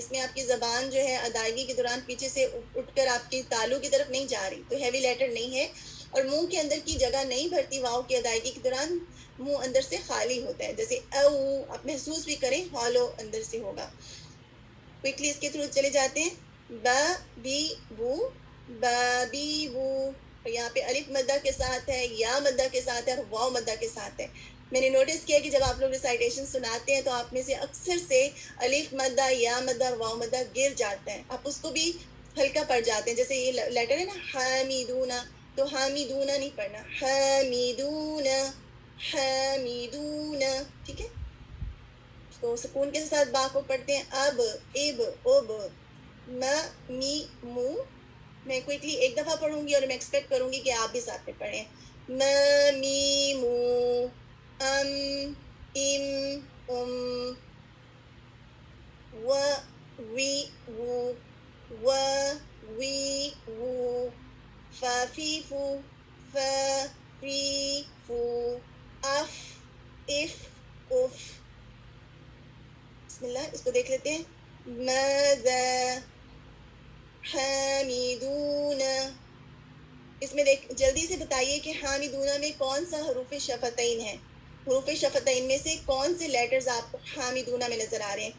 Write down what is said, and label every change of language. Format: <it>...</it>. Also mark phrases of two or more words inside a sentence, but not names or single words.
<ur>اس میں آپ کی زبان جو ہے ادائیگی کے دوران پیچھے سے اٹھ کر آپ کی تالو کی طرف نہیں جا رہی، تو</ur> <en>heavy letter</en> <ur>نہیں ہے. اور منہ کے اندر کی جگہ نہیں بھرتی واؤ کی ادائیگی کے دوران، منہ اندر سے خالی ہوتا ہے. جیسے او، آپ محسوس بھی کریں ہالو اندر سے ہوگا. کوئکلی اس کے تھرو چلے جاتے ہیں. با بی بو، با بی بو. یہاں پہ الف مدہ کے ساتھ ہے، یا مدہ کے ساتھ ہے، اور واؤ مدہ کے ساتھ ہے. میں نے نوٹس کیا کہ جب آپ لوگ ریسائٹیشن سناتے ہیں تو آپ میں سے اکثر سے الف مدہ، یا مدہ اور واؤ مدہ گر جاتا ہے، آپ اس کو بھی ہلکا پڑ جاتے ہیں. جیسے یہ لیٹر ہے نا حامیدون، تو حامیدون نہیں پڑھنا، حامیدون، حامیدون. ٹھیک ہے، تو سکون کے ساتھ با کو پڑھتے ہیں. اب، اب، اب، م، می، مو. میں کوئکلی ایک دفعہ پڑھوں گی اور میں ایکسپیکٹ کروں گی کہ آپ بھی ساتھ میں پڑھیں. م، می، مو، ام، ام، ام، و، وی، وو، و، وی، وو، ف، فی، فو، ف، فی، فو، اف، اف، اف.</ur> <ar>بسم اللہ،</ar> <ur>اس کو دیکھ لیتے ہیں.</ur> <ar>ماذا، حامیدون.</ar> <ur>اس میں جلدی سے بتائیے کہ حامیدون میں کون سا حروف شفتین ہے. حروف شفتین میں سے کون سے لیٹرز آپ کو حامدون میں نظر آ رہے ہیں؟</ur>